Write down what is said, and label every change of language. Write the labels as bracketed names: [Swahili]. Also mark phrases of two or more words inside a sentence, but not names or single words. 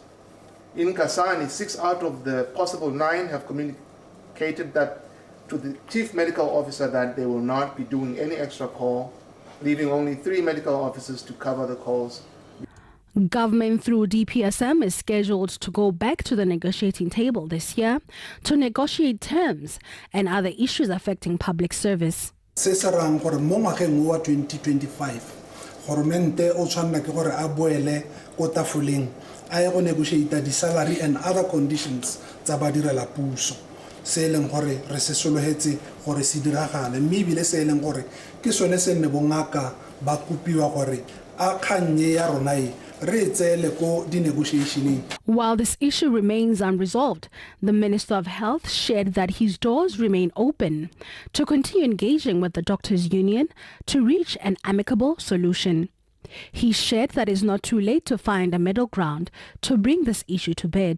[English] In Kasane, 6 out of the possible 9 have communicated that to the chief medical officer that they will not be doing any extra call, leaving only 3 medical officers to cover the calls. Government through DPSM is scheduled to go back to the negotiating table this year to negotiate terms and other issues affecting public service. [Tswana] Se se rang gore mo ngwageng wa 2025 goromente o tshwanela ke gore a boele ko tafoleng a ye go negotiate di [English] salary and other conditions [Tswana] tsa badirela puso se leng gore re se sologetse gore se diragale mme bile se leng gore ke sone se nne bongaka ba kopiwa gore a kgannye ya rona e [English] While this issue remains unresolved, the Minister of Health shared that his doors remain open to continue engaging with the Doctors' Union to reach an amicable solution. He shared that it's not too late to find a middle ground to bring this issue to bed.